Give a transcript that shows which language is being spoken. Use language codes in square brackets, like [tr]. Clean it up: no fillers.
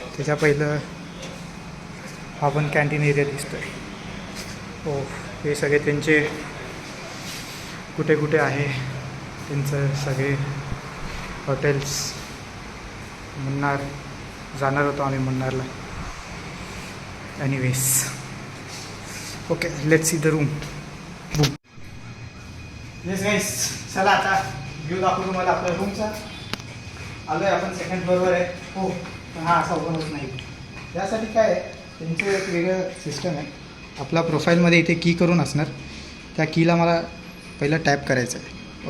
[mr] त्याच्या पहिलं हा पण कॅन्टीन एरिया दिसतोय. हो हे सगळे त्यांचे कुठे कुठे आहे त्यांचं सगळे हॉटेल्स मुन्नार जाणार होतो आम्ही मुन्नारला. [en] Anyways okay let's see the room. [mr] Yes गाईस चला आता व्ह्यू दाखवू तुम्हाला आपल्या रूमचा. आलो आहे आपण सेकंड फ्लोअरवर आहे. हो पण हा असा ओपन होत नाही. यासाठी काय आहे त्यांचं एक वेगळं सिस्टम आहे. आपला प्रोफाईलमध्ये इथे की करून असणार. त्या कीला मला पहिलं टॅप करायचं आहे.